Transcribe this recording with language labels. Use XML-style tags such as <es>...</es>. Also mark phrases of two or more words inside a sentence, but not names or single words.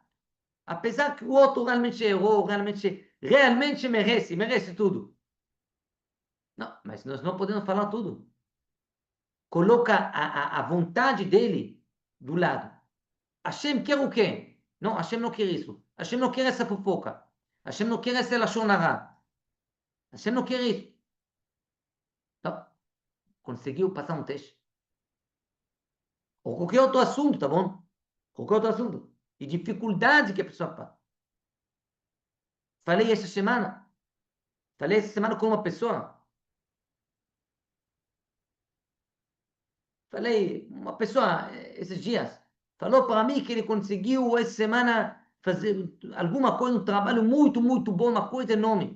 <pt>Apesar que o outro realmente errou, realmente merece tudo. Não, mas nós não podemos falar tudo. Coloca a vontade dele do lado. Hashem quer o quê? Não, Hashem não quer isso. Hashem não quer essa fofoca. Hashem não quer essa</pt> <he>לשון הרע.</he> <pt>Hashem não quer isso. Não, conseguiu passar um teste. Ou qualquer outro assunto, tá bom? Qualquer outro assunto. E dificuldade que a pessoa passa. Falei essa semana. Falei essa semana com uma pessoa. Falei, uma pessoa, esses dias, falou para mim que ele conseguiu essa semana fazer alguma coisa, um trabalho muito, muito bom, uma coisa enorme.</pt>